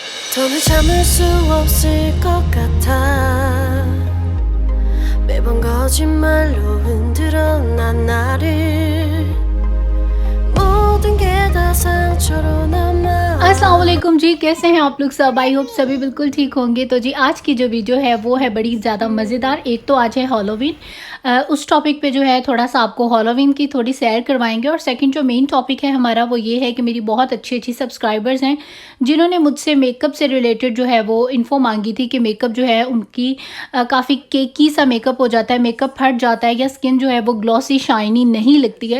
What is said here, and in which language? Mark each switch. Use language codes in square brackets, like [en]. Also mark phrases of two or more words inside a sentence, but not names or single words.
[ko] 더는 참을 수 없을 것 같아 매번 거짓말로 흔들어 난 나를 모든 게 다 상처로 남아। [ar] السلام عليكم [hi] जी, कैसे हैं आप लोग सब। [en] I hope [hi] सभी बिल्कुल ठीक होंगे। तो जी आज की जो वीडियो है वो है बड़ी ज़्यादा मज़ेदार। एक तो आज है हॉलोवीन, उस टॉपिक पे जो है थोड़ा सा आपको हॉलोवीन की थोड़ी सैर करवाएंगे। और सेकंड जो मेन टॉपिक है हमारा वो ये है कि मेरी बहुत अच्छी अच्छी सब्सक्राइबर्स हैं जिन्होंने मुझसे मेकअप से रिलेटेड जो है वो इन्फो मांगी थी कि मेकअप जो है उनकी काफ़ी केकी सा मेकअप हो जाता है, मेकअप फट जाता है या स्किन जो है वो [en] glossy shiny [hi] नहीं लगती है।